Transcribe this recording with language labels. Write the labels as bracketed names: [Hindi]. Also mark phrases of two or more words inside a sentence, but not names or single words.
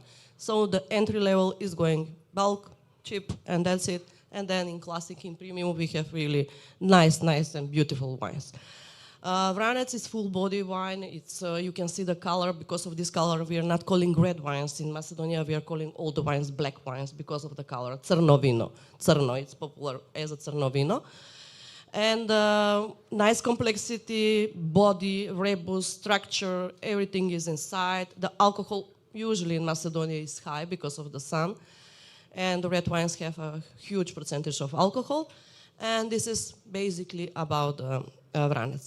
[English] So the entry level is going bulk, cheap, and that's it. And then in classic, in premium, we have really nice and beautiful wines. Vranec is full body wine. It's you can see the color. Because of this color, we are not calling red wines in Macedonia. We are calling all the wines black wines because of the color. [Macedonian] Crno vino. Crno, [English] it's popular as a [Macedonian] crno vino. [English] And nice complexity, body, rebus, structure, everything is inside. The alcohol usually in Macedonia is high because of the sun. And the red wines have a huge percentage of alcohol. And this is basically about Vranec.